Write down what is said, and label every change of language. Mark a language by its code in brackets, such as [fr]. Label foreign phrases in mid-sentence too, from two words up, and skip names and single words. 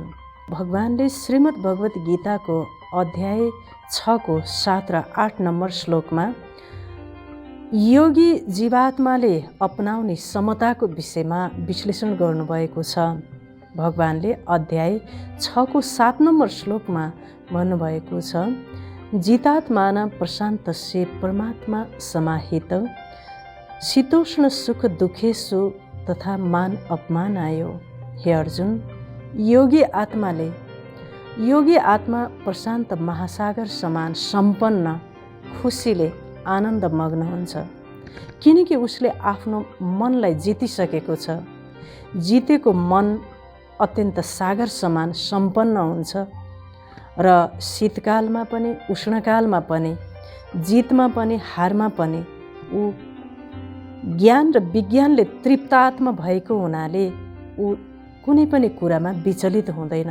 [ne] भगवानले श्रीमद् भगवत गीताको अध्याय 6 को 7 र 8 नम्बर श्लोकमा योगी जीवात्माले अपनाउने समताको विषयमा विश्लेषण गर्नुभएको छ। भगवानले अध्याय 6 को 7 नम्बर श्लोकमा भन्नुभएको छ, [sa] जितात्माना प्रशान्तस्य परमात्मा समाहित शीतोष्ण सुख दुखेषु तथा मान अपमानायो। [ne] हे अर्जुन, योगी आत्मा प्रशान्त महासागर समान सम्पन्न खुसीले आनन्दमग्न हुन्छ, किनकि उसले आफ्नो मनलाई जितिसकेको छ। जितेको मन अत्यन्त सागर समान सम्पन्न हुन्छ र शीतकालमा पनि, उष्णकालमा पनि, जितमा पनि, हारमा पनि ऊ ज्ञान र विज्ञानले तृप्तात्मा भएको हुनाले ऊ कुनै पनि कुरामा विचलित हुँदैन।